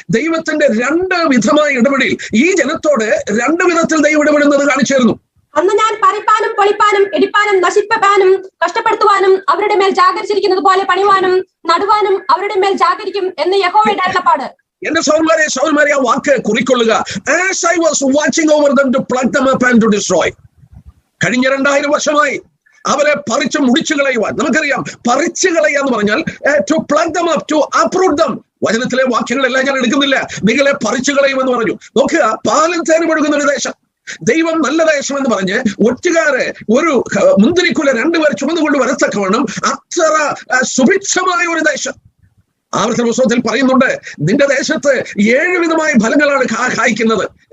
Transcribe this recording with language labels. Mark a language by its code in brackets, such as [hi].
[ml] ദൈവത്തിന്റെ രണ്ട് വിധമായ ഇടപെടൽ, ഈ ജനത്തോട് രണ്ട് വിധത്തിൽ ദൈവം ഇടപെടുന്നത് കാണിച്ചിരുന്നു. അന്ന് ഞാൻ പറിപ്പാനും പൊളിപ്പാനും ഇടിപ്പാനും നശിപ്പിപ്പാനും കഷ്ടപ്പെടുത്തുവാനും അവരുടെ മേൽ ജാഗരിച്ചിരിക്കുന്നത് പോലെ പണിവാനും നടുവാനും അവരുടെ മേൽ ജാഗരിക്കും എന്ന് യഹോവയുടെ അരുളപ്പാട്. എന്റെ സഹോദരന്മാരെ ആ വാക്ക് കുറിക്കൊള്ളുക. [en] As I was watching over them to pluck them up and to destroy. [ml] കഴിഞ്ഞ 2000 വർഷമായി അവരെ പറിച്ചു മുടിച്ചു കളയുവാൻ. നമുക്കറിയാം, പറിച്ചു കളയുക എന്ന് പറഞ്ഞാൽ [en] to pluck them up, to uproot them. [ml] വചനത്തിലെ വാക്യങ്ങളെല്ലാം ഞാൻ എടുക്കുന്നില്ല. നിങ്ങളെ പറിച്ചു കളയുമെന്ന് പറഞ്ഞു. നോക്കുക, പാലും തേനും ഒഴുകുന്ന ഒരു ദേശം, ദൈവം നല്ല ദേശം എന്ന് പറഞ്ഞ് ഒറ്റുകാരെ ഒരു മുന്തിരിക്കുല 2 പേർ ചുമന്നുകൊണ്ട് വരത്തക്കവണ്ണം അത്ര സുഭിക്ഷമായ ഒരു ദേശം. ആവർത്തന പുസ്തകത്തിൽ പറയുന്നുണ്ട്, നിന്റെ ദേശത്ത് 7 വിധമായ ഫലങ്ങളാണ് കായ്ക്കുന്നത്.